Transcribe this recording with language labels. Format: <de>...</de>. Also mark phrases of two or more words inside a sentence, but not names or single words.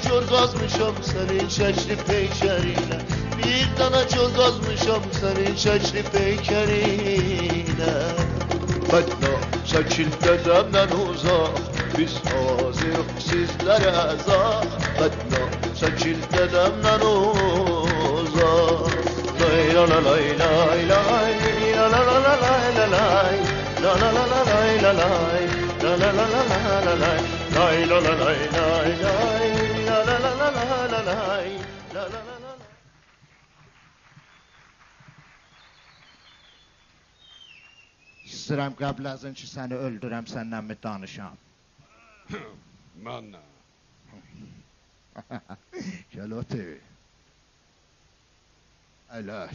<az>çöl kazmışam senin çeşli peykerine Bir tane çöl kazmışam senin çeşli peykerine Fetna çekil dedemden uzak Biz hazırız sizlere azak Fetna çekil dedemden uzak Lay la la lay lay lay La la la la lay la lay La la la la lay la lay La la la la la la lay Lay la la lay lay lay La la la la la la lay La la la la İstəyirəm qəbl azın ki, səni öldürəm, səndən mi danışam? Mənlə. Gəl otur. Əyləş.</az>